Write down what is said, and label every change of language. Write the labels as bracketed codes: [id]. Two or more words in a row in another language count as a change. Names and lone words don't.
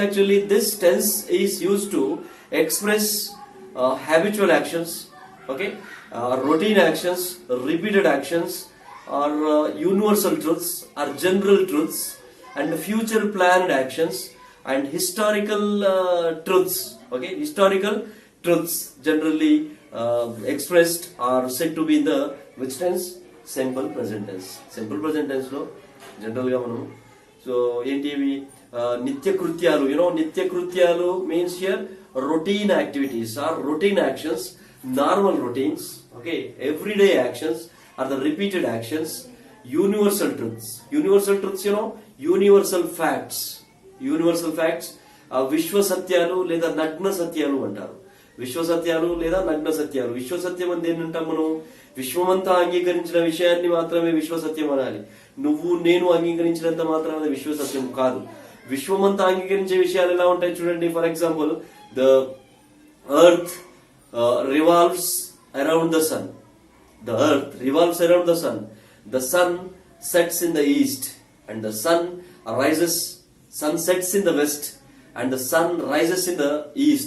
[en] Actually this tense is used to express habitual actions, okay, routine actions, repeated actions, or universal truths or general truths, and future planned actions, and historical truths. Okay, historical truths generally expressed or said to be in the which tense? Simple present tense. Simple present tense [te] లో జనరల్ గా మనం సో ఏంటివి నిత్య కృత్యాలు, నిత్య కృత్యాలు [en] means here routine activities or routine actions, normal routines, okay, everyday actions are the repeated actions. Universal truths, universal facts, [te] విశ్వ సత్యాలు లేదా నగ్న సత్యాలు అంటారు. విశ్వ సత్యాలు లేదా నగ్న సత్యాలు. విశ్వ సత్యం అంటే ఏంటంటాం మనం? విశ్వమంతా అంగీకరించిన విషయాన్ని మాత్రమే విశ్వ సత్యం అనాలి. నువ్వు నేను అంగీకరించినంత మాత్రమే విశ్వ సత్యం కాదు. విశ్వమంతా అంగీకరించే విషయాలు ఎలా ఉంటాయి చూడండి. [en] For example, the earth revolves around the sun. The earth revolves around the sun. The sun sets in the east and the sun sets in the west and the sun rises in the east.